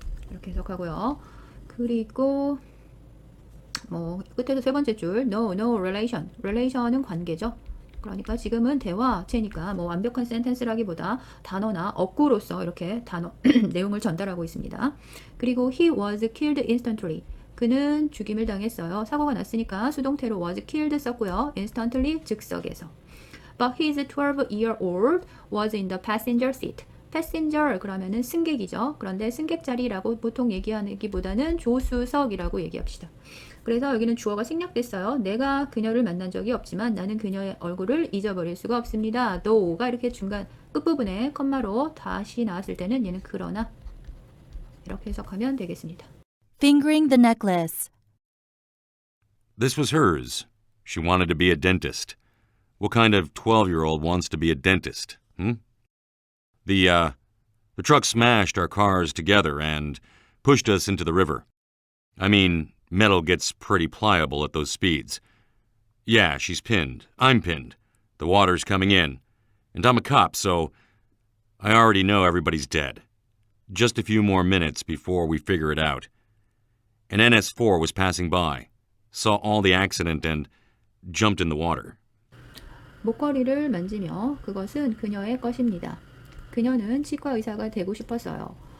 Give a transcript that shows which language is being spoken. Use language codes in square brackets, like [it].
[ko] 이렇게 해석하고요. 그리고 끝에서 세 번째 줄 [en] no relation. [ko] relation은 관계죠. 그러니까 지금은 대화체니까 완벽한 센텐스라기보다 단어나 어구로서 이렇게 단어 내용을 전달하고 있습니다. [en] 그리고 he was killed instantly. [ko] 그는 죽임을 당했어요. 사고가 났으니까 수동태로 [en] was killed [ko] 썼고요. instantly 즉석에서. [en] But his 12-year-old was in the passenger seat. [ko] passenger 그러면은 승객이죠. 그런데 승객 자리라고 보통 얘기하기보다는 조수석이라고 얘기합시다. 그래서 여기는 주어가 생략됐어요. 내가 그녀를 만난 적이 없지만 나는 그녀의 얼굴을 잊어버릴 수가 없습니다. though가 이렇게 중간 끝부분에 컴마로 다시 나왔을 때는 얘는 그러나 이렇게 해석하면 되겠습니다. [en] Fingering the necklace. This was hers. She wanted to be a dentist. What kind of 12-year-old wants to be a dentist? The truck smashed our cars together and pushed us into the river. I mean, metal gets pretty pliable at those speeds. Yeah, she's pinned. I'm pinned. The water's coming in. And I'm a cop, so I already know everybody's dead. Just a few more minutes before we figure it out. An NS4 was passing by, saw all the accident and jumped in the water. [ko] 목걸이를 만지며 그것은 그녀의 것입니다. 그녀는 치과 의사가 되고 싶었어요.